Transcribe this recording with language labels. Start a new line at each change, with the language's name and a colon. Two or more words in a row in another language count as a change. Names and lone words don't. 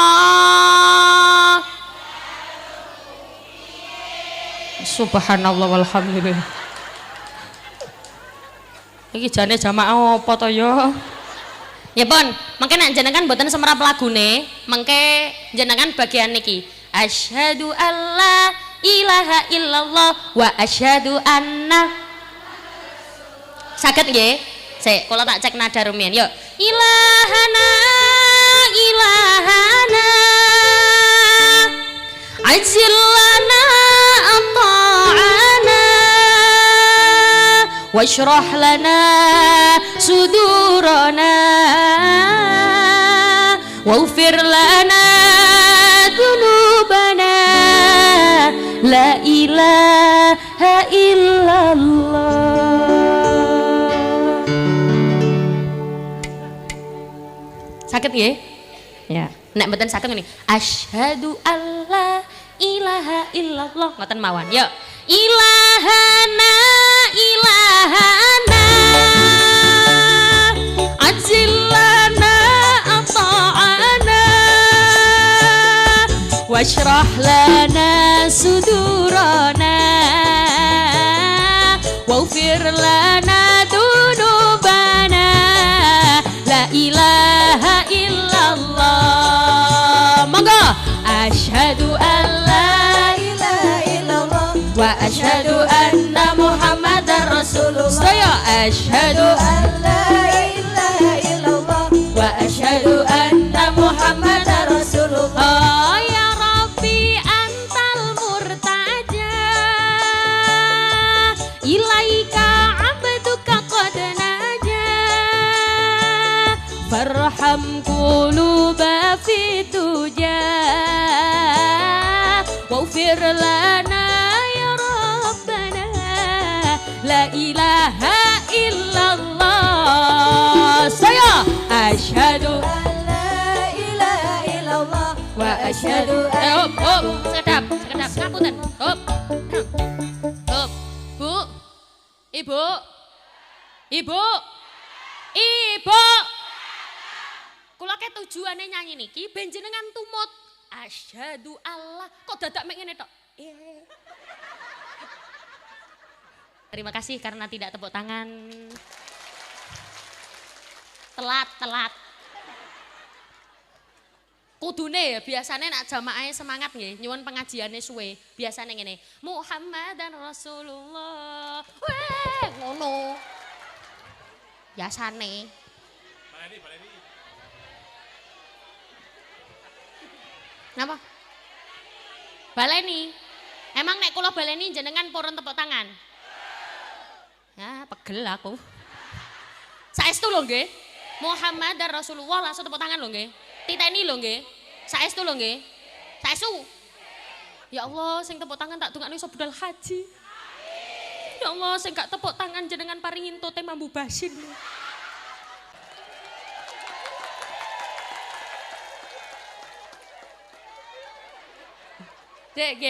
Arabic: سبحان الله والحمد لله
Javanese: iki jane jamaah apa to ya ya pun mengke nek jenengan mboten semerap lagune mengke jenengan bagian niki
Arabic: أشهد أن لا إله إلا الله وأشهد أن
Javanese: saged nggih sik kula tak cek nada rumiyin yuk ilahana
Arabic: إلهنا عجل لنا عطاءنا واشرح لنا صدورنا واغفر لنا ذنوبنا لا إله إلا الله.
Javanese: Sakit nggih? Ya. Nek mboten saged ngene.
Arabic: أشهد أن لا إله إلا الله.
Javanese: Ngoten mawon. Yuk.
Arabic: إلهنا إلهنا عجل لنا عطاءنا واشرح لنا صدورنا واغفر لنا ذنوبنا لا إله إلا الله. Monggo أشهد أن لا إله إلا الله وأشهد أن محمدا رسول الله. Saya أشهد أن لا إله إلا الله وأشهد أن محمدا رسول الله. يا ربي أنت المرتجى إليك عبدك قد فارحم قلوبا في دجى واغفر لنا يا ربنا لا إله إلا الله.
Javanese: Saya
Arabic: أشهد أن لا إله إلا الله وأشهد
Javanese: sekedap ngapunten Bu Ibu kula ke tujuane nyanyi niki ben jenengan tumut asyhadu Allah kok dadak mek ngene tok.
Indonesian: Terima kasih karena tidak tepuk tangan. Telat.
Javanese: Kudune biasane nak jamaah semangat nggih, nyuwun pengajiane suwe. Biasane ngene,
Arabic: محمدا رسول الله.
Javanese: Weh, ngono. Biasane. Baleni. Napa? Baleni. Emang nek kula baleni jenengan purun tepuk tangan? Ya, pegel aku. Saestu lho nggih. Muhammad dan Rasulullah langsung tepuk tangan lho nggih. Titeni lho nggih. Saestu lho nggih. Saestu. Ya Allah, sing tepuk tangan tak dongakno iso budal haji. Ya Allah, sing gak tepuk tangan jenengan paringin tote mambu basin. Dek nggih.